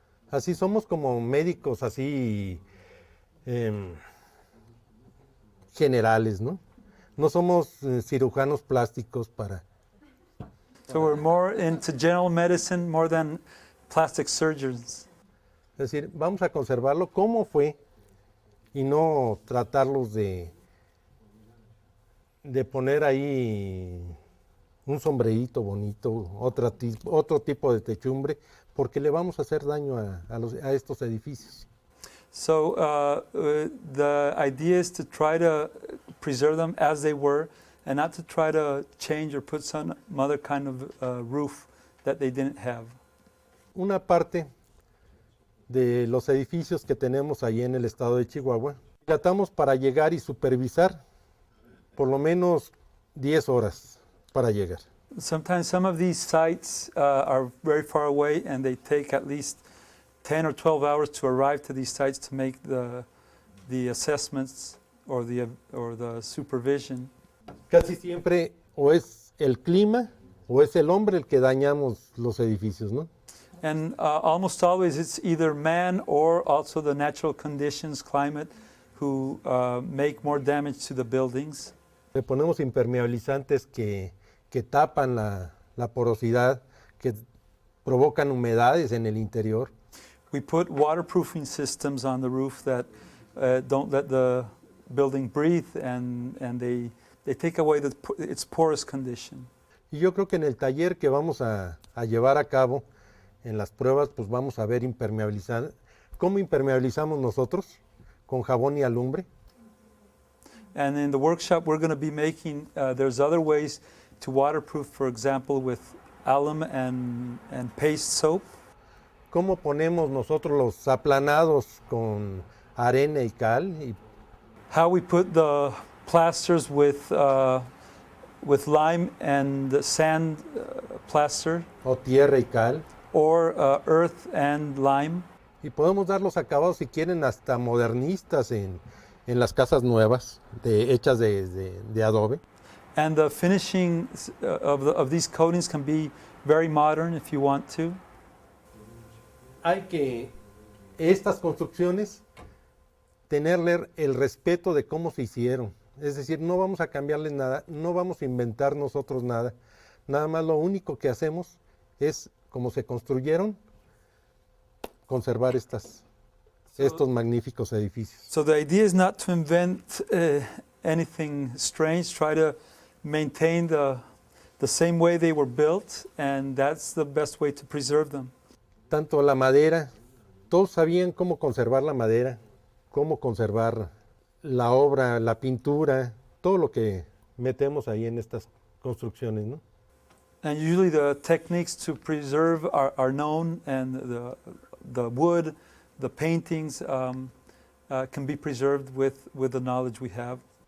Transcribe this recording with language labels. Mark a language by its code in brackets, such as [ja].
[es] Así somos como médicos así generales, ¿no? No somos cirujanos plásticos para... [en] So we're more into general medicine more than plastic surgeons. [es] Es decir, vamos a conservarlo como fue y no tratarlos de poner ahí un sombrerito bonito, otro tipo de techumbre, porque le vamos a hacer daño a estos edificios. [en] So the idea is to try to preserve them as they were and not to try to change or put some other kind of roof that they didn't have. [es] Una parte de los edificios que tenemos ahí en el estado de Chihuahua, tratamos para llegar y supervisar por lo menos 10 horas para llegar. [en] Sometimes some of these sites are very far away and they take at least 10 or 12 hours to arrive to these sites to make the assessments or the supervision. [es] Casi siempre o es el clima o es el hombre el que dañamos los edificios, ¿no? [en] And almost always it's either man or also the natural conditions, climate, who make more damage to the buildings. [es] Le ponemos impermeabilizantes que tapan la porosidad, que provocan humedades en el interior. [en] We put waterproofing systems on the roof that don't let the building breathe, and they take away its porous condition. [es] Y yo creo que en el taller que vamos a llevar a cabo, en las pruebas, pues vamos a ver cómo impermeabilizamos nosotros con jabón y alumbre. [en] And in the workshop we're going to be making, there's other ways to waterproof, for example, with alum and paste soap. [es] Cómo ponemos nosotros los aplanados con arena y cal. [en] How we put the plasters with lime and sand plaster. [es] O tierra y cal. [en] Or earth and lime. [es] Y podemos dar los acabados, si quieren, hasta modernistas en las casas nuevas, hechas de adobe. [en] And the finishing of these coatings can be very modern if you want to. [es] Hay que estas construcciones tenerle el respeto de cómo se hicieron. Es decir, no vamos a cambiarles nada, no vamos a inventar nosotros nada. Nada más lo único que hacemos es, como se construyeron, conservar estos magníficos edificios. [en] So the idea is not to invent anything strange, try to maintain the same way they were built, and that's the best way to preserve them. [es] Tanto la madera, todos sabían cómo conservar la madera, cómo conservar la obra, la pintura, todo lo que metemos ahí en estas construcciones, ¿no? [en] And usually the techniques to preserve are known, and the wood, the paintings can be preserved with the knowledge we have.